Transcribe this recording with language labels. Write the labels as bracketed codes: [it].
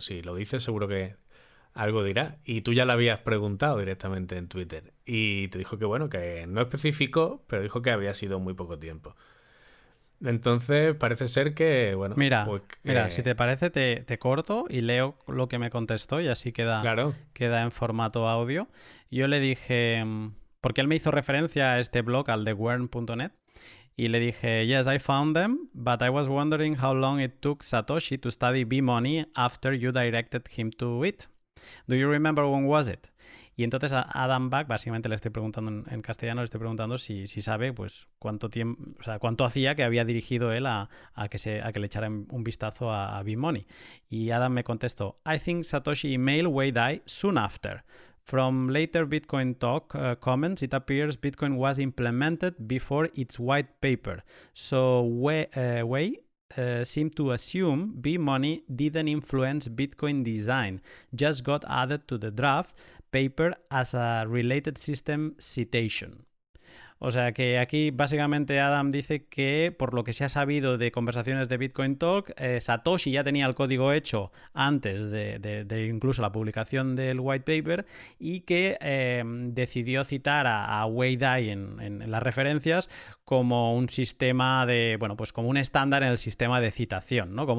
[es] Si lo dice seguro que algo dirá. Y tú ya le habías preguntado directamente en Twitter. Y te dijo que bueno, que no especificó, pero dijo que había sido muy poco tiempo. Entonces parece ser que, bueno, Mira, pues si te parece, te corto y leo lo que me contestó y así queda claro, en formato audio. Yo le dije, porque él me hizo referencia a este blog, al de wern.net, y le dije, [en] yes, I found them, but I was wondering how long it took Satoshi to study B-Money after you directed him to it. Do you remember when was it? [es] Y entonces a Adam Back, básicamente le estoy preguntando en castellano, le estoy preguntando si sabe pues cuánto tiempo, o sea, cuánto hacía que había dirigido él a que le echara un vistazo a B-Money. Y Adam me contestó, [en] I think Satoshi emailed Weidai soon after. From later Bitcoin talk comments, it appears Bitcoin was implemented before its white paper. So Wei seemed to assume B-Money didn't influence Bitcoin design, just got added to the draft paper as a related system citation. [es] O sea que aquí básicamente Adam dice que por lo que se ha sabido de conversaciones de Bitcoin Talk, Satoshi ya tenía el código hecho antes de incluso la publicación del white paper y que decidió citar a Weidai en las referencias como un sistema de, bueno, pues como un estándar en el sistema de citación, ¿no?